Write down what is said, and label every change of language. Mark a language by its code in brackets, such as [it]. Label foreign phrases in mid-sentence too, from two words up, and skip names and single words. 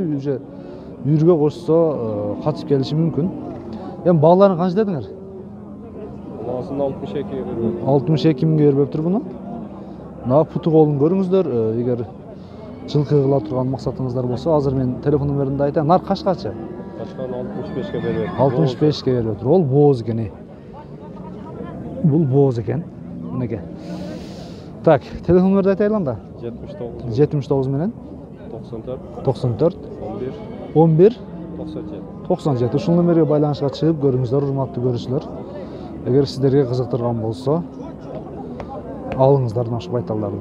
[ky] Уже үйүргө койсо катышып келиши мүмкүн. Эми бааларын канча дедиңер? Бунун 62 берип. 62 миңге бербептир буну. Мына путу колун көрүңүздөр. Эгер жылкы кыла турган максатыңыздар болсо, азыр мен телефон номеримди айтайын. Нар кашкачы? Кашканы 65ке берip. 65ке бербептир. Ол бооз экен. Бул бооз экен. Мынакей. Так, телефон номерди айтайлы анда. 79. 79 менен 94. 94 11. 11 97. 97. Ушул номерге байланышка чыгып көрүңүздөр, урматтуу көрүүчүлөр. Эгер сиздерге кызыктырган болсо, алыңыздар мына ушу байталдарды.